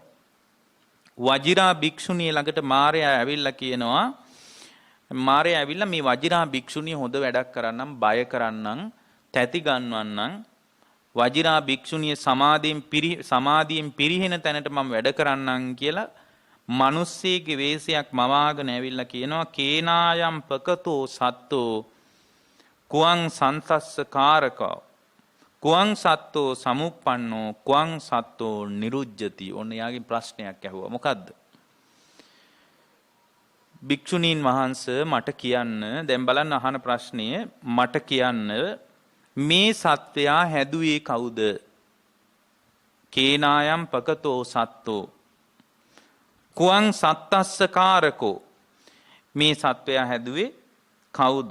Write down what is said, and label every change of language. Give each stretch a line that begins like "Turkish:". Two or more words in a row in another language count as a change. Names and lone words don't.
Sinhala: වජිරා භික්ෂුණිය ළඟට මාරයා ඇවිල්ලා කියනවා මාරයා ඇවිල්ලා මේ වජිරා භික්ෂුණිය හොඳ වැඩක් කරන්නම්, බය කරන්නම්, තැති ගන්නවන්නම්, වජිරා භික්ෂුණිය සමාධියෙන් පිරිහෙන තැනට මම වැඩ කරන්නම් කියලා මිනිස්සෙගේ වේශයක් මවාගෙන ඇවිල්ලා කියනවා
Pali: කේනායම් පකතෝ සත්තෝ කුවං සංසස්ස කාරකෝ කුවං සත්තෝ සමුප්පන්නෝ කුවං සත්තෝ නිරුජ්ජති.
Sinhala: ඔන්න යාගේ ප්‍රශ්නයක් ඇහුවා. මොකද්ද? භික්ෂුණීන් වහන්සේ මට කියන්න, දැන් බලන්න අහන ප්‍රශ්නය, මට කියන්න මේ සත්වයා හැදුවේ කවුද?
Pali: කේනායම් පකතෝ සත්තෝ කුවං සත්තස්ස කාරකෝ,
Sinhala: මේ සත්වයා හැදුවේ කවුද?